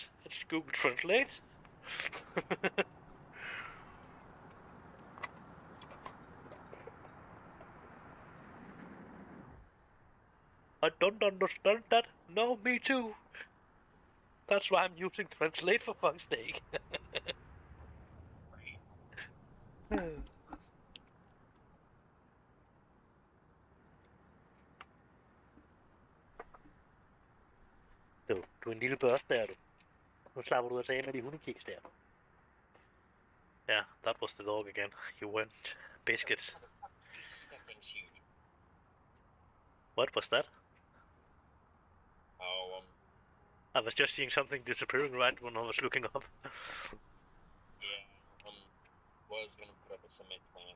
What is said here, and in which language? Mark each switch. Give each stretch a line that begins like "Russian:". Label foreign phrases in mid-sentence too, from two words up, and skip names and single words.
English: It's Google Translate. I don't understand that. No, me too. That's why I'm using Translate, for fuck's sake.
Danish: Du er en lille børste, er du. Nu slapper du altså af med de hundekiks der.
English: Yeah, that was the dog again. He went biscuits. That thing's huge. What was that? Oh, I was just seeing something disappearing right when I was looking up. yeah, was gonna put up a cement plant.